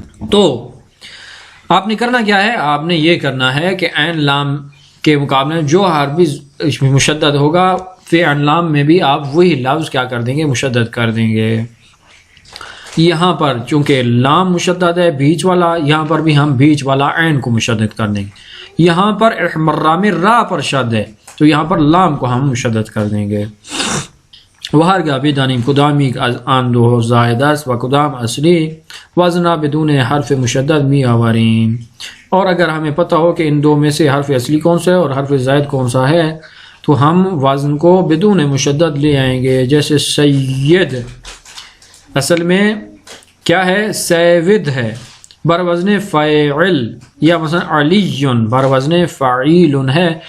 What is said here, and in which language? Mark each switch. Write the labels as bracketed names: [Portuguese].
[Urdu] تو آپ نے کرنا کیا ہے؟ آپ نے یہ کرنا ہے کہ عین لام کے مقابلے میں جو حرف مشدد ہوگا فی عین لام میں بھی آپ وہی لفظ کیا کر دیں گے؟ مشدد کر دیں گے۔ یہاں پر چونکہ لام مشدد ہے بیچ والا، یہاں پر بھی ہم بیچ والا عین کو مشدد کر دیں گے۔ یہاں پر احمرہ میں را پر شد ہے تو یہاں پر لام کو ہم مشدد کر دیں گے۔ [Persian] وهرگاه بدانیم کدامی از آن دو زائد است و کدام اصلی وزن بدون حرف مشدد می آوریم. [Urdu] اور اگر ہمیں پتہ ہو کہ ان دو میں سے حرف اصلی کون سا ہے اور حرف زائد کون سا ہے تو ہم وزن کو بدون مشدد لے آئیں گے. جیسے سید اصل میں کیا ہے؟ سیود ہے، بر وزن فاعل، یا مثلا علی بر وزن فعیل ہے.